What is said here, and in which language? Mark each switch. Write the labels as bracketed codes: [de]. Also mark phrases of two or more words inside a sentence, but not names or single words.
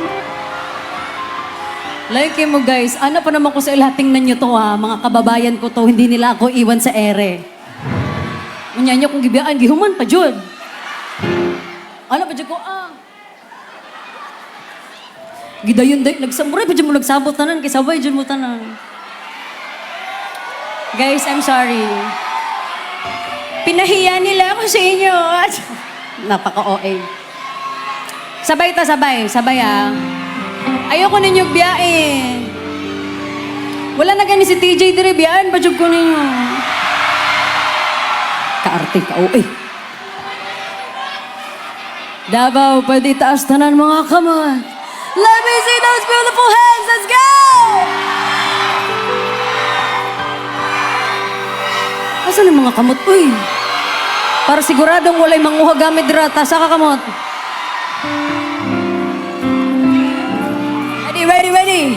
[tl] Like mo guys, ano pa naman ko sa ilahat, tingnan nyo to ha, mga kababayan ko to, hindi nila ako iwan sa ere. [ceb] Unya nyo kung gibiyaan, gihuman pa jud. Ano pa jud ko, gidayon day, nagsamuray pa jud mo nagsabot tanan, kay sabay jud mo tanan. [en] Guys, I'm sorry. [tl] Pinahiya nila ako sa inyo. Napaka-OA. Sabay ta, sabay. Sabay ah. Ayoko ninyong biyain. [ceb] Wala na gani si TJ dire, biyaan pa jud ko ninyo. [tl] Kaarte ka, OA. [ceb] Davao, pwede taas tanan mga kamay. [en] Let me see those beautiful hands. Let's go! [ceb] Asan ang mga kamot? Uy! Para siguradong walay manguha gamit dira. Tasa ka kamot. [en] Ready, ready.